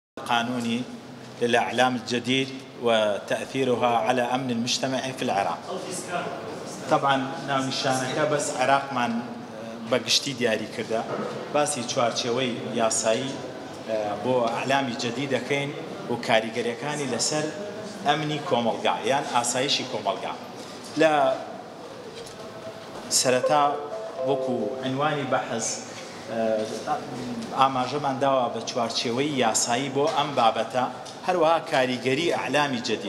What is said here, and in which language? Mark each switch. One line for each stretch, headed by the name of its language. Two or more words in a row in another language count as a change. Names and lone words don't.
Arabic: قانوني للإعلام الجديد وتأثيرها على أمن المجتمع في العراق.
Central Kurdish: طبعا ناو نشانك بس عراق من بقشتي دياري كده باسي چوارچێوەی یاسایی بۆ ئەعلامی جدیدەکەین و کاریگەریەکانی لەسەر ئەمنی کۆمەڵگا یان ئاسایشی کۆمەڵگا. لە سەرەتا وەکو عنوانی بەحث ئاماژەمان داوە بە چوارچێوەی یاسایی بۆ ئەم بابەتە، هەروەها کاریگەری ئەعلامی جدید.